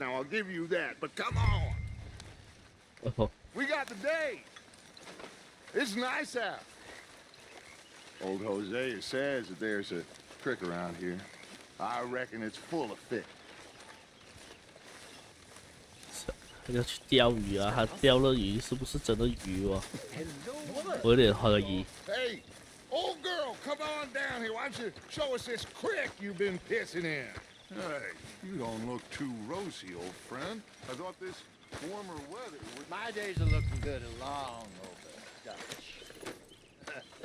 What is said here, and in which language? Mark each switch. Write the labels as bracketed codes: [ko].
[en] Now, I'll give you that, but come on. Oh, We got the day. It's nice out. Old Hosea says that there's a trick around here. I reckon it's full of fish. [zh] 他要去钓鱼啊！他钓了鱼，是不是真的鱼哦？我有点怀疑。 [en] Hey, old girl, come on down here. Why don't you show us this creek you've been pissing in? Hey, you don't look too rosy, old friend. I thought this warmer weather would... My days are looking good along over Dutch.